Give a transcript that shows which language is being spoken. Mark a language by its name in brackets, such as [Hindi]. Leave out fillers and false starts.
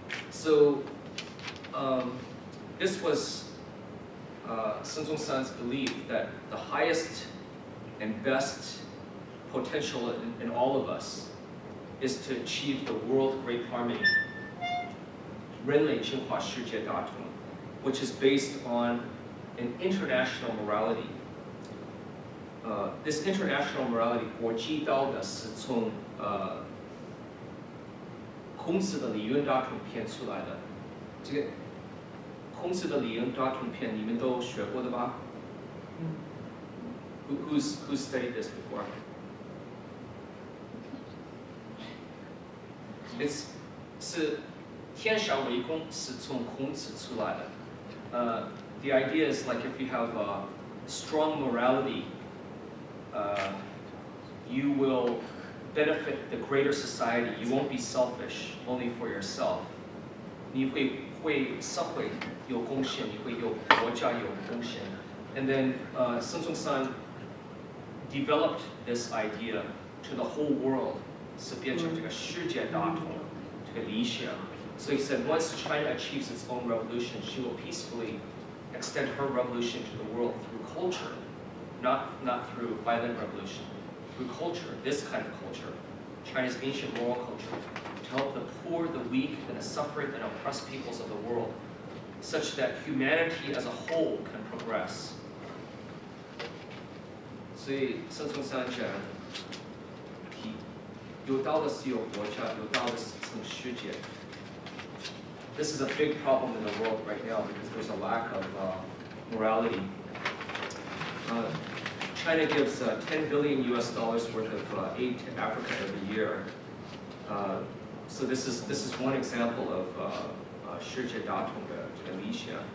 [English] So this was Sun Zong-san's belief that the highest and best potential in all of us is to achieve the world great harmony, [Chinese] 人类计划世界大同, [English] which is based on an international morality. This international morality [Chinese] 国际道德是从孔子的理论大同篇出来的。这个孔子的理论大同篇你们都学过的吧？ [English] Who's studied this before? [Chinese] It's 是天下为公是从孔子出来的。 [English] The idea is like if you have a strong morality, you will benefit the greater society. You won't be selfish only for yourself. [Chinese] 你会为社会有贡献，你会有国家有贡献。 [English] And then Sun Zong-san developed this idea to the whole world. [Chinese] 是变成这个世界大同，这个理想。 [English] So he said, once China achieves its own revolution, she will peacefully extend her revolution to the world through culture, not through violent revolution, through culture, this kind of culture, China's ancient moral culture, to help the poor, the weak, and the suffering and oppressed peoples of the world, such that humanity as a whole can progress. [Chinese] 所以孙中山讲，有道的是有国家，有道的是从世界。 [English] This is a big problem in the world right now because there's a lack of morality. China gives $10 billion worth of aid to Africa every year. So this is one example of [Chinese] 世界大同的这个理想。